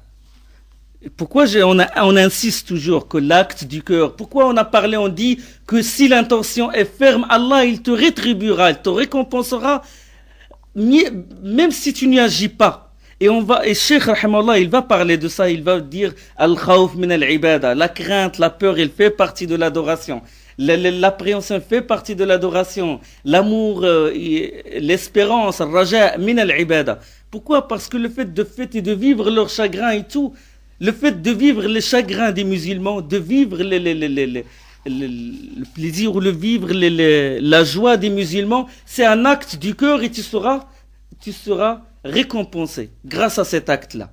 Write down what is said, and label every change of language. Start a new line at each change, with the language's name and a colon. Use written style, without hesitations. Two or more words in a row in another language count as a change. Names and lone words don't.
French: Pourquoi on insiste toujours que l'acte du cœur, pourquoi on dit que si l'intention est ferme, Allah il te rétribuera, il te récompensera, même si tu n'y agis pas. Et Cheikh Rahimallah, il va parler de ça, il va dire
Arabic: الخوف من العبادة,
French: la crainte, la peur, il fait partie de l'adoration. L'appréhension fait partie de l'adoration. L'amour, l'espérance,
Arabic: رجاء من العبادة.
French: Pourquoi? Parce que le fait de fêter, de vivre leur chagrin et tout, le fait de vivre les chagrins des musulmans, de vivre le plaisir ou le vivre la joie des musulmans, c'est un acte du cœur et tu seras récompensé grâce à cet acte-là.